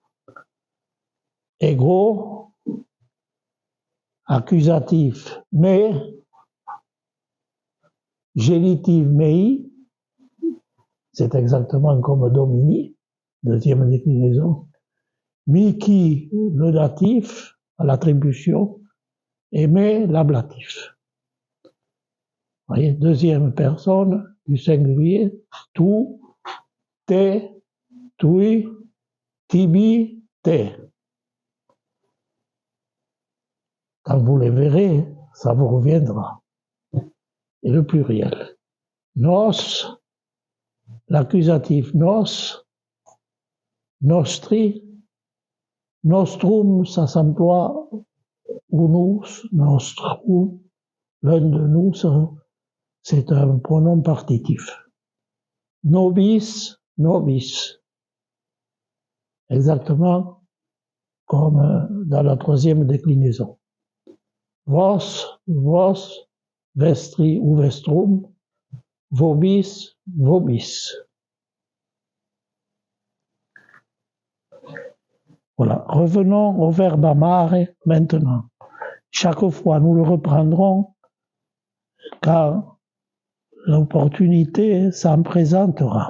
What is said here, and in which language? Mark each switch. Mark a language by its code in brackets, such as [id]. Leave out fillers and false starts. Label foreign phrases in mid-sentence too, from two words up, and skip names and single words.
[fr] Égaux, accusatif, mais, génitif, mei, c'est exactement comme domini, deuxième déclinaison. Miki, le datif, à l'attribution, et me, l'ablatif. Vous voyez, deuxième personne du singulier, tu, [la] te, tui, tibi, te. [fr] Quand vous les verrez, ça vous reviendra. Et le pluriel. Nos, l'accusatif [la] nos, nostri, nostrum, [fr] ça s'emploie [la] unus, nostrum, [fr] l'un de nous, c'est un pronom partitif. [la] Nobis, nobis. [fr] Exactement comme dans la troisième déclinaison. [la] Vos, vos, vestri ou vestrum, vobis, vobis. [fr] Voilà. Revenons au verbe amare maintenant. Chaque fois, nous le reprendrons car l'opportunité s'en présentera.